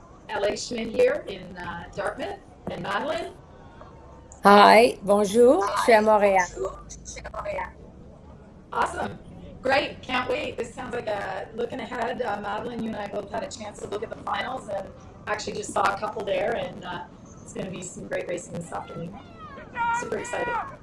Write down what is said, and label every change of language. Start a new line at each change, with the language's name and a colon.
English: LA Schmidt here in Dartmouth. And Madeline?
French: Hi, bonjour, je suis à Montréal.
English: Awesome. Great. Can't wait. This sounds like looking ahead. Madeline, you and I both had a chance to look at the finals and actually just saw a couple there, and it's going to be some great racing this afternoon. Super excited.